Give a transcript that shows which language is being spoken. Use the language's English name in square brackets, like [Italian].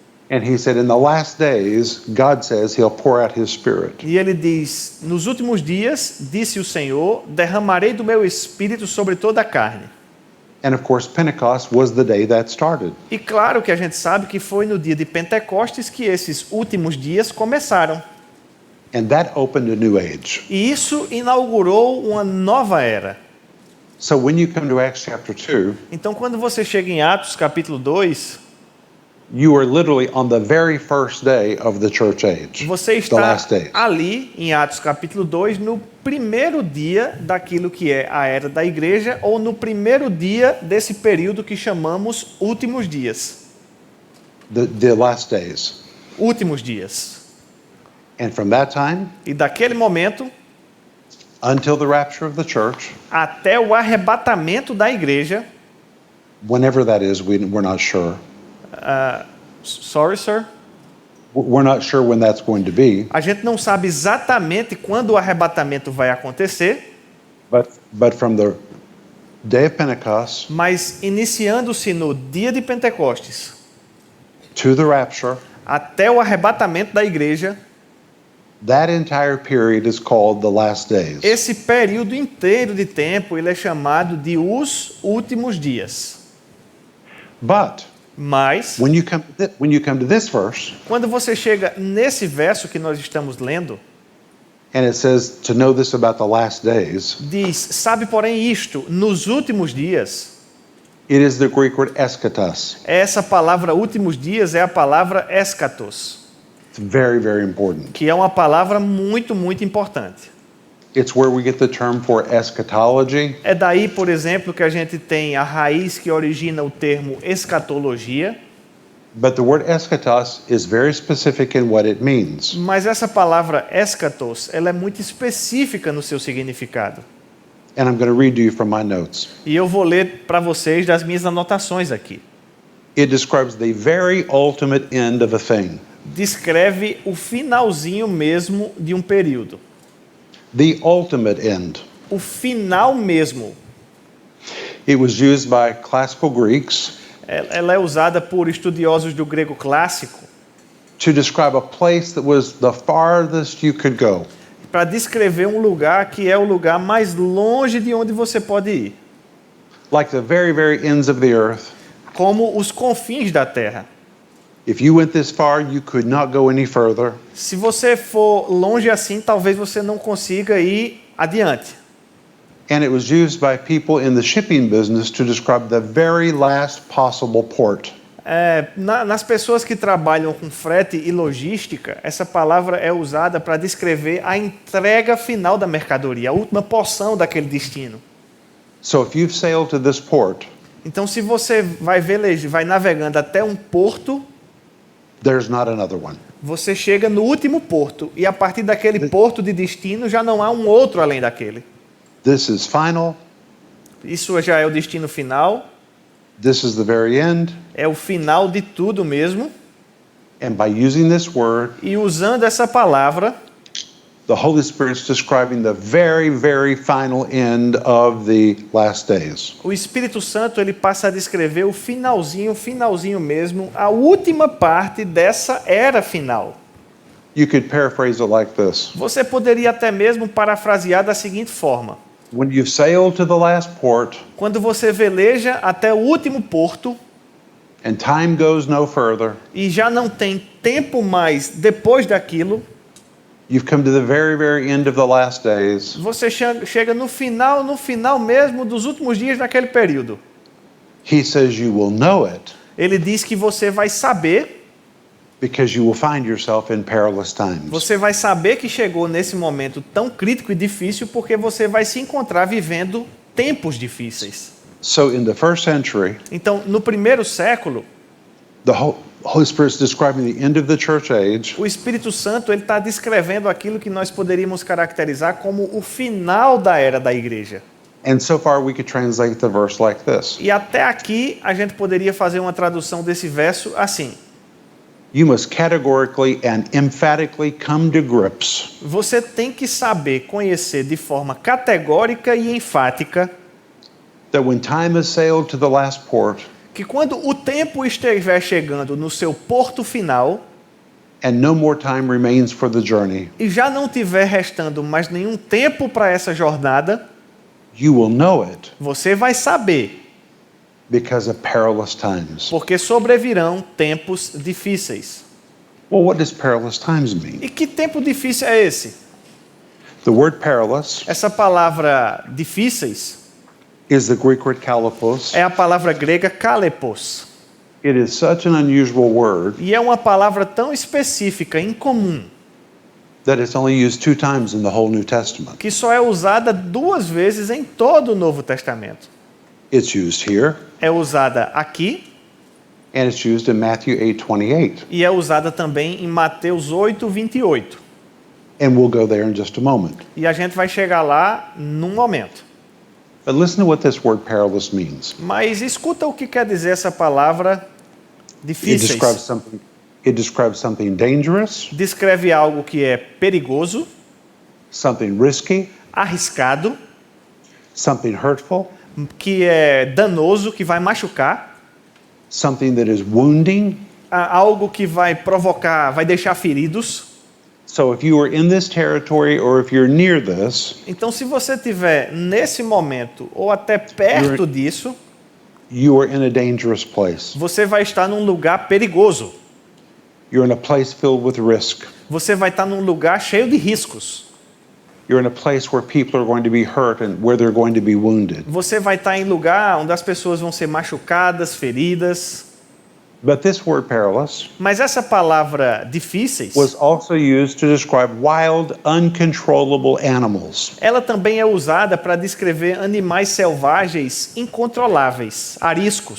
[English] And he said, in the last days, God says he'll pour out his spirit. [Portuguese] E ele diz: nos últimos dias, disse o Senhor, derramarei do meu espírito sobre toda a carne. [English] And of course, Pentecost was the day that started. [Portuguese] E claro que a gente sabe que foi no dia de Pentecostes que esses últimos dias começaram. [English] And that opened a new age. [Portuguese] E isso inaugurou uma nova era. [English] So when you come to Acts chapter 2, [Portuguese] Então, quando você chega em Atos capítulo 2, [English] you are literally on the very first day of the church age. [Portuguese] você [English] The [Portuguese] está [English] last days. [Portuguese] ali em Atos capítulo 2 no primeiro dia daquilo que é a era da igreja ou no primeiro dia desse período que chamamos últimos dias. [English] The last days. [Portuguese] Últimos dias. [English] And from that time [Portuguese] E daquele momento [English] until the rapture of the church, [Portuguese] até o arrebatamento da igreja. [English] whenever that is, we're not sure. Sorry, sir. We're not sure when that's going to be. [Portuguese] A gente não sabe exatamente quando o arrebatamento vai acontecer, [English] But from the day of Pentecost [Portuguese] mas iniciando-se no dia de Pentecostes [English] to the rapture, [Portuguese] até o arrebatamento da igreja, [English] That entire period is called the last days. [Portuguese] Esse período inteiro de tempo, ele é chamado de os últimos dias. [English] But [Portuguese] Mas, [English] when you come to this verse, [Portuguese] quando você chega nesse verso que nós estamos lendo, [English] and it says to know this about the last days, [Portuguese] diz, sabe porém isto, nos últimos dias, [English] it is the Greek word eschatos. [Portuguese] essa palavra últimos dias é a palavra eschatos, [English] It's very, very important. [Portuguese] que é uma palavra muito, muito importante. [English] It's where we get the term for eschatology. [Portuguese] É daí, por exemplo, que a gente tem a raiz que origina o termo escatologia, [English] But the word eschatos is very specific in what it means. [Portuguese] mas essa palavra eschatos, ela é muito específica no seu significado. [English] And I'm going to read to you from my notes. [Portuguese] E eu vou ler para vocês das minhas anotações aqui. [English] It describes the very ultimate end of a thing. [Portuguese] Descreve o finalzinho mesmo de um período. [English] The ultimate end. [Portuguese] O final mesmo. [English] It was used by classical Greeks [Portuguese] Ela é usada por estudiosos do grego clássico [English] to describe a place that was the farthest you could go. [Portuguese] para descrever um lugar que é o lugar mais longe de onde você pode ir, [English] Like the very, very ends of the earth. [Portuguese] como os confins da terra. [English] If you went this far, you could not go any further. [Portuguese] Se você for longe assim, talvez você não consiga ir adiante. [English] And it was used by people in the shipping business to describe the very last possible port. [Portuguese] Nas pessoas que trabalham com frete e logística, essa palavra é usada para descrever a entrega final da mercadoria, a última porção daquele destino. [English] So if you've sailed to this port, [Portuguese] Então, se você vai navegando até um porto, [English] there's not another one. [Portuguese] você chega no último porto e a partir daquele porto de destino já não há um outro além daquele. [English] This is final. [Portuguese] Isso já é o destino final, [English] This is the very end. [Portuguese] é o final de tudo mesmo. [English] And by using this word, [Portuguese] E usando essa palavra, [English] the Holy Spirit's describing the very, very final end of the last days. [Portuguese] o Espírito Santo ele passa a descrever o finalzinho mesmo, a última parte dessa era final. [English] You could paraphrase it like this. [Portuguese] Você poderia até mesmo parafrasear da seguinte forma: [English] When you've sailed to the last port [Portuguese] quando você veleja até o último porto [English] and time goes no further, [Portuguese] e já não tem tempo mais depois daquilo, [English] you've come to the very, very end of the last days. [Portuguese] você chega no final mesmo dos últimos dias daquele período. [English] He says you will know it [Portuguese] Ele diz que você vai saber, [English] because you will find yourself in perilous times. [Portuguese] você vai saber que chegou nesse momento tão crítico e difícil porque você vai se encontrar vivendo tempos difíceis. [English] So in the first century, [Portuguese] Então, no primeiro século, [English] the Holy Spirit's describing the end of the church age, [Portuguese] o Espírito Santo ele está descrevendo aquilo que nós poderíamos caracterizar como o final da era da igreja. [English] and so far we could translate the verse like this. [Portuguese] E até aqui a gente poderia fazer uma tradução desse verso assim: [English] You must categorically and emphatically come to grips [Portuguese] você tem que saber, conhecer de forma categórica e enfática [English] that when time has sailed to the last port [Portuguese] que quando o tempo estiver chegando no seu porto final [English] and no more time remains for the journey, [Portuguese] e já não tiver restando mais nenhum tempo para essa jornada, [English] you will know it [Portuguese] você vai saber, [English] because of perilous times. [Portuguese] porque sobrevirão tempos difíceis. [English] Well, what does perilous times mean? [Portuguese] E que tempo difícil é esse? [English] The word perilous [Portuguese] Essa palavra difíceis [English] is the Greek word kalipos. [Portuguese] é a palavra grega kalepos. [English] It is such an unusual word [Portuguese] E é uma palavra tão específica, incomum, [English] that it's only used 2 times in the whole New Testament. [Portuguese] que só é usada 2 vezes em todo o Novo Testamento. [English] It's used here, [Portuguese] É usada aqui [English] and it's used in Matthew 8:28. [Portuguese] e é usada também em Mateus 8:28. [English] And we'll go there in just a moment. [Portuguese] E a gente vai chegar lá num momento. [English] But listen to what this word perilous means. [Portuguese] Mas escuta o que quer dizer essa palavra [English] It describes [Portuguese] difíceis. [English] something dangerous, [Portuguese] Descreve algo que é perigoso, [English] something risky, [Portuguese] arriscado, [English] something hurtful, [Portuguese] que é danoso, que vai machucar, [English] something that is wounding, [Portuguese] algo que vai provocar, vai deixar feridos, [English] So if you are in this territory or if you're near this, [Portuguese] Então, se você estiver nesse momento ou até perto disso, [English] you are in a dangerous place. [Portuguese] você vai estar num lugar perigoso. [English] You're in a place filled with risk. [Portuguese] Você vai estar num lugar cheio de riscos. [English] You're in a place where people are going to be hurt and where they're going to be wounded. [Portuguese] Você vai estar em lugar onde as pessoas vão ser machucadas, feridas. [English] But this word perilous [Portuguese] Mas essa palavra difíceis, [English] was also used to describe wild, uncontrollable animals. [Portuguese] ela também é usada para descrever animais selvagens incontroláveis, ariscos.